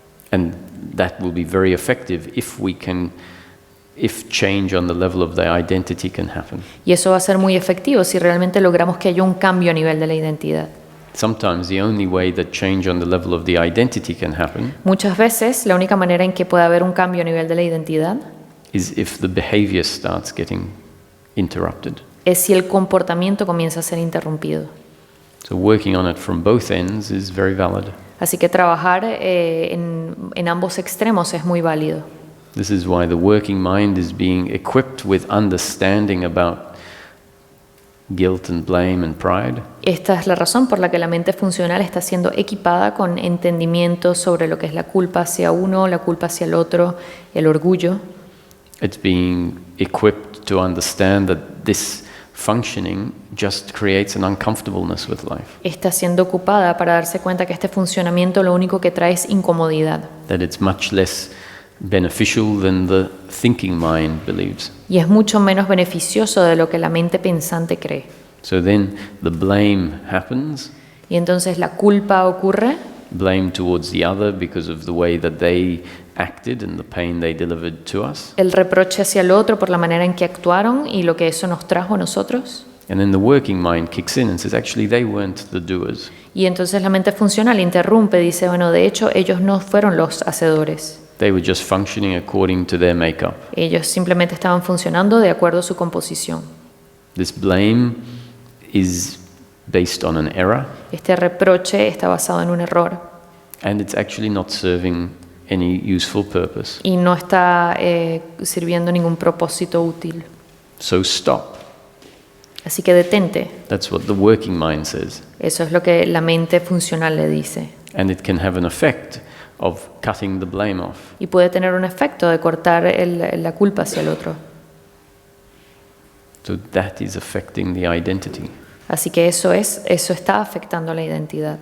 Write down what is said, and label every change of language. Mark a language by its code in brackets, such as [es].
[en] And that will be very effective if change on the level of the identity can happen. [es] Y eso va a ser muy efectivo si realmente logramos que haya un cambio a nivel de la identidad. [en] Sometimes the only way that change on the level of the identity can happen [es] Muchas veces la única manera en que puede haber un cambio a nivel de la identidad [en] is if the behavior starts getting interrupted. [es] es si el comportamiento comienza a ser interrumpido. [en] So working on it from both ends is very valid. [es] Así que trabajar en ambos extremos es muy válido. [en] This is why the working mind is being equipped with understanding about guilt and blame and pride. [es] Esta es la razón por la que la mente funcional está siendo equipada con entendimiento sobre lo que es la culpa hacia uno, la culpa hacia el otro, el orgullo. [en] It's being equipped to understand that this functioning just creates an uncomfortableness with life. [es] Está siendo ocupada para darse cuenta que este funcionamiento lo único que trae es incomodidad. [en] That it's much less beneficial than the thinking mind believes. [es] Y es mucho menos beneficioso de lo que la mente pensante cree. [en] So then the blame happens, [es] Y entonces la culpa ocurre, [en] blame towards the other because of the way that they acted and the pain they delivered to us. [es] el reproche hacia el otro por la manera en que actuaron y lo que eso nos trajo a nosotros. [en] And then the working mind kicks in and says, actually, they weren't the doers. [es] Y entonces la mente funcional interrumpe, dice, bueno, de hecho ellos no fueron los hacedores. [en] They were just functioning according to their makeup. [es] Ellos simplemente estaban funcionando de acuerdo a su composición. [en] This blame is based on an error, [es] Este reproche está basado en un error [en] and it's actually not serving any useful purpose. [es] y no está sirviendo ningún propósito útil. [en] So stop. [es] Así que detente. [en] That's what the working mind says. [es] Eso es lo que la mente funcional le dice. [en] And it can have an effect of cutting the blame off. [es] Y puede tener un efecto de cortar la culpa hacia el otro. [en] So that is affecting the identity, [es] Así que eso está afectando la identidad,